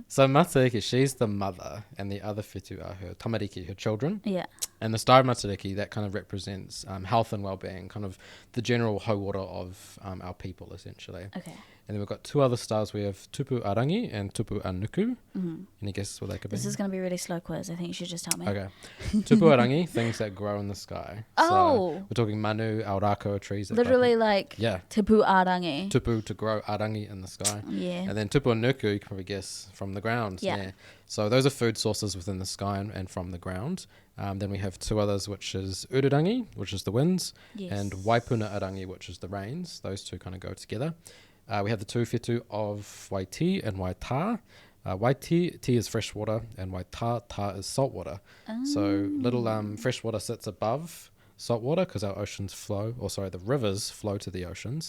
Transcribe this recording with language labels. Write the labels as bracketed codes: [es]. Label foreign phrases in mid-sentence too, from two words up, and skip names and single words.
[en] So Matariki, she's the mother, and the other whetū are her tamariki, her children. Yeah. And the star of Matariki, that kind of represents health and well-being, kind of the general hauora of our people, essentially. Okay. And then we've got 2 other stars. We have Tupu Arangi and Tupu Anuku. Mm-hmm. Any guesses what they could be? This is going to be a really slow quiz. I think you should just tell me. Okay. Tupu Arangi, things that grow in the sky. Oh. So we're talking [mi] manu, aurako [en] trees. That Literally like yeah. Tipu Arangi. Tupu to grow arangi in the sky. Yeah. And then tupu anuku, you can probably guess, from the ground. Yeah. So those are food sources within the sky and from the ground. Then we have 2 others, which is ururangi, which is the winds, Yes. and waipuna arangi, which is the rains. Those 2 kind of go together. We have the 2 whetū of waiti and waitā. Waiti is fresh water, and waitā is salt water. So little fresh water sits above salt water because our oceans flow, the rivers flow to the oceans.